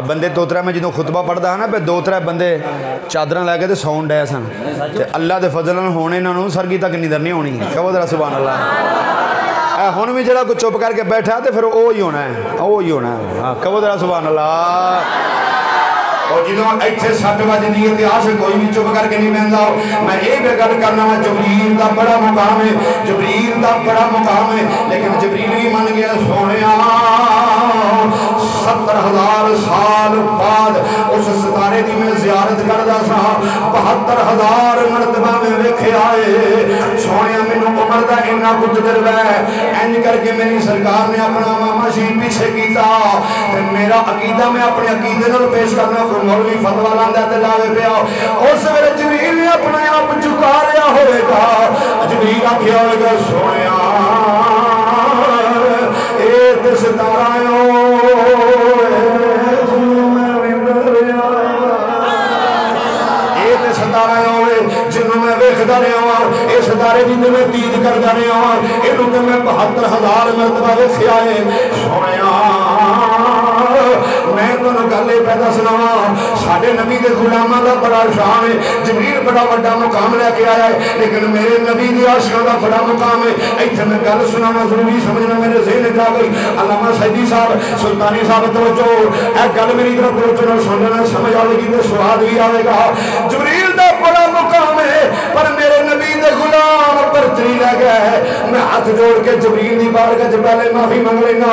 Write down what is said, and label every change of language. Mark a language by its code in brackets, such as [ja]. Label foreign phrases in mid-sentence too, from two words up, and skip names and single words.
[pa] بندے دو ترے میں جنہوں خطبہ پڑھتا ہے نا پہ دو ترے بندے چادرہ لے کے تے ساؤنڈ ہے سن اللہ دے فضلن ہونے انہوں سرگی تک نیدر نہیں ہونی کہو ذرا سبحان اللہ ہون بھی جڑا کچھ چپ کر کے بیٹھا تے پھر او ہی ہونا ہے کہو ذرا سبحان اللہ اور جدوں ایتھے 7 بجدی ہے تے عاشق کوئی بھی چپ کر کے نہیں بہندا میں یہ بھی گل کرنا وا جبریل دا بڑا مقام ہے جبریل دا بڑا مقام ہے لیکن جبریل بھی من گیا سونیا 70,000 سال بعد اس ستارے دی میں زیارت کردا سا 72,000 مرتبہ میں ویکھے آئے سونیا مینوں عمر دا اتنا کچھ تجربہ ہے انج کر کے میری سرکار نے اپنا ماما شریف پیچھے کیتا تے میرا عقیدہ میں اپنے عقیدے نال پیش کرنا کوئی مولوی فتوی لاندا تے لاوے پیا اس ویلے جبریل نے اپنے آپ جھکا لیا ہوئے گا جبریل آکھیا ہوئے گا سونیا اے تے ستارہ جنہوں میں ویکھدا رہا ہوں اس ستارے دی تے میں دید کردا رہا ہوں اینوں تے میں 72,000 مرتبہ ویکھیا ہے سونیا میں تانوں گل اے پیدا سناواں ساڈے نبی دے غلاماں دا بڑا شان ہے جبریل بڑا بڑا مقام لے کے آیا ہے لیکن میرے نبی دی عاشقاں دا بڑا مقام ہے ایتھے میں گل سنانا ضروری سمجھنا میرے ذہن وچ آ گئی علامہ سیدی صاحب سلطانی صاحب توجہ اے گل میری طرف توجہ نال سننا سمجھ آوے گی تے سواد بھی آوے گا جبریل دا بڑا مقام ہے پر میرے نبی دے غلام برتری لے گیا ہے میں ہاتھ جوڑ کے جبریل دی بارگاہ وچ پہلے معافی مانگ لینا